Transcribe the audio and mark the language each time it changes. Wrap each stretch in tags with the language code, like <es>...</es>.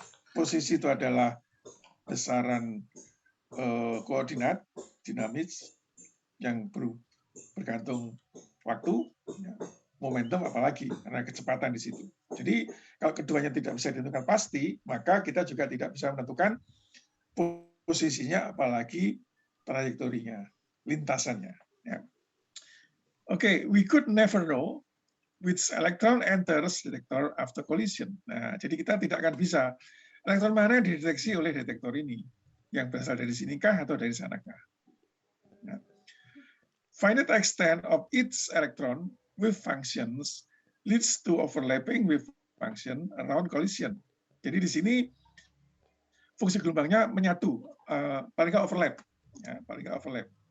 <id>Posisi itu adalah besaran koordinat dinamis yang bergantung waktu, ya. Momentum apalagi karena kecepatan di situ. Jadi kalau keduanya tidak bisa ditentukan pasti, maka kita juga tidak bisa menentukan posisinya apalagi trajektorinya, lintasannya. Ya.</id> <en>Oke, we could never know which electron enters detector after collision.</en> <id>Nah, jadi kita tidak akan bisa elektron mana yang dideteksi oleh detektor ini, yang berasal dari sinikah atau dari sanakah.</id> <en>Nah, finite extent of each electron with functions leads to overlapping with function around collision.</en> <id>Jadi di sini fungsi gelombangnya menyatu, paling nggak overlap, ya, paling nggak overlap.</id>